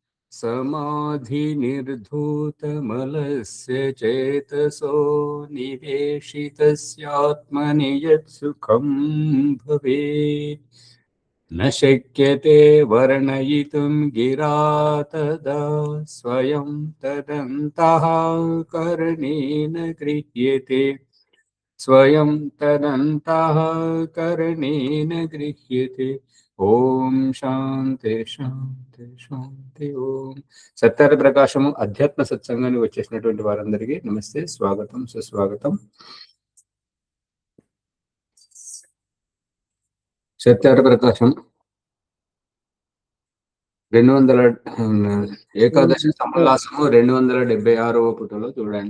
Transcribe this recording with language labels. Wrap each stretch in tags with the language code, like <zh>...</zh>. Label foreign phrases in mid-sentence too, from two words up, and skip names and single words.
<sa>समाधिनिर्धूतमलस्य चेतसो निवेशितस्यात्मनि यत्सुखं भवेत् न शक्यते वर्णयितुं गिरा तदा स्वयं तदन्तः करणेन गृह्यते स्वयं तदन्तः करणेन गृह्यते। ॐ शान्ति शान्ति शान्ति ॐ.</sa> <te>సత్యార ప్రకాశము అధ్యాత్మ సత్సంగానికి వచ్చేసినటువంటి వారందరికీ నమస్తే, స్వాగతం, సుస్వాగతం. సత్యార ప్రకాశం 200 ఏకాదశి సమల్లాసము 276వ పుటలో చూడండి.</te>